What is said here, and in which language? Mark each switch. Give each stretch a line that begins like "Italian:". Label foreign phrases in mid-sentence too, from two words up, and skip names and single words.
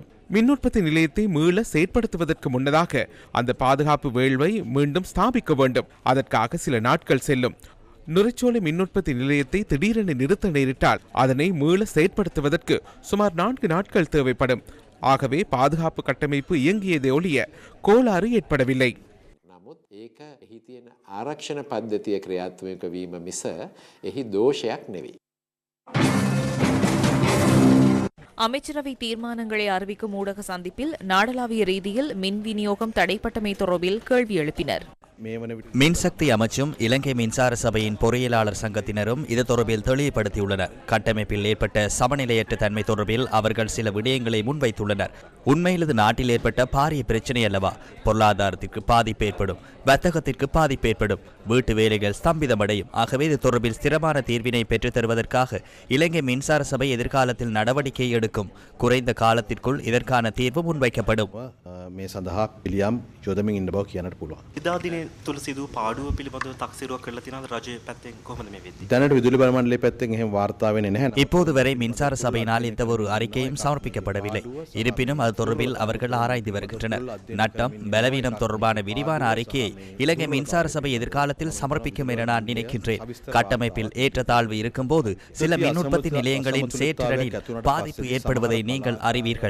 Tamil: மின் உற்பத்தி நிலையத்தை மீள செயற்படுத்துவதற்கு முன்னதாக அந்த பாதுகாப்பு வேள்வை மீண்டும் ஸ்தாபிக்க வேண்டும். அதற்காக சில நாட்கள் செல்லும். நுரைச்சோலை மின் உற்பத்தி நிலையத்தை திடீரென நிறுத்த நேரிட்டால் அதனை மீள செயற்படுத்துவதற்கு சுமார் 4 நாட்கள் தேவைப்படும். ஆகவே பாதுகாப்பு கட்டமைப்பு இயங்கியதை ஒழிய கோளாறு ஏற்படவில்லை.
Sinhala: ඒක එහි තියෙන ආරක්ෂණ පද්ධතිය ක්‍රියාත්මක වීම මිස එහි දෝෂයක් නෙවෙයි.
Tamil: அமைச்சரவை தீர்மானங்களை அறிவிக்கும் ஊடக சந்திப்பில் நாடளாவிய ரீதியில் மின் விநியோகம் தடைப்பட்டமை தொடர்பில் கேள்வி எழுப்பினர். மின்சக்தி அமைச்சும் இலங்கை மின்சார சபையின் பொறியியலாளர் சங்கத்தினரும் இது தொடர்பில் தெளிவுபடுத்தியுள்ளனர். கட்டமைப்பில் ஏற்பட்ட சமநிலையற்ற தன்மை தொடர்பில் அவர்கள் சில விடயங்களை முன்வைத்துள்ளனர். உண்மையில் இது நாட்டில் ஏற்பட்ட பாரிய பிரச்சனை அல்லவா? பொருளாதாரத்திற்கு பாதிப்பு ஏற்படும், வர்த்தகத்திற்கு பாதிப்பு ஏற்படும், வீட்டு வேலைகள் ஸ்தம்பிதமடையும். ஆகவே இது தொடர்பில் ஸ்திரமான தீர்வினை பெற்றுத் தருவதற்காக இலங்கை மின்சார சபை எதிர்காலத்தில் நடவடிக்கை எடுக்கும். குறைந்த காலத்திற்குள் இதற்கான தீர்வு முன்வைக்கப்படும்.
Sinhala: තුළ සිදු පාඩුව පිළිබඳව තක්සේරුවක් කරලා තියෙනවද රජයේ පැත්තෙන් කොහොමද මේ වෙන්නේ? දැනට විදුලි බල මණ්ඩලයේ පැත්තෙන් එහෙම වාර්තා වෙන්නේ නැහැ.
Tamil: இப்போது வரை மின்சார சபையினால் எந்த ஒரு அறிக்கையும் சமர்ப்பிக்கப்படவில்லை. இருப்பினும் அது தொடர்பில் அவர்கள் ஆராய்ந்து வருகின்றனர். நட்டம் பலவீனம் தொடர்பான விரிவான அறிக்கையை இலங்கை மின்சார சபை எதிர்காலத்தில் சமர்ப்பிக்கும் என நான் நினைக்கின்றேன். கட்டமைப்பில் ஏற்றத்தாழ்வு இருக்கும்போது சில மின் உற்பத்தி நிலையங்களின் செயற்றிறனில் பாதிப்பு ஏற்படுவதை நீங்கள் அறிவீர்கள்.